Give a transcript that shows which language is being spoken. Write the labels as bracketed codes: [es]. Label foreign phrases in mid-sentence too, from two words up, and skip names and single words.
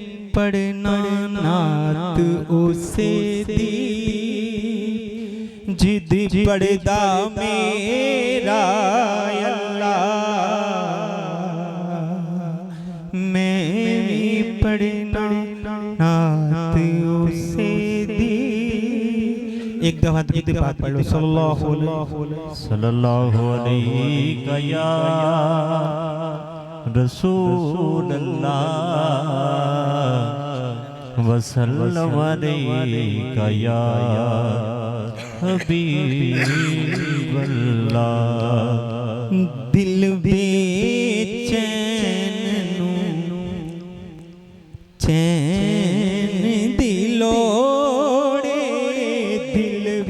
[pa] پڑھنا نعت اوسے دی جد پڑھدا میرا اللہ میں پڑھنا نعت اوسے دی. ایک دفعہ درود پاک پڑھ لو [ar] صلى الله عليك يا رسول الله وسلم عليك يا حبيب الله. [pa] دل بے چین نوں چین دلوڑے، دل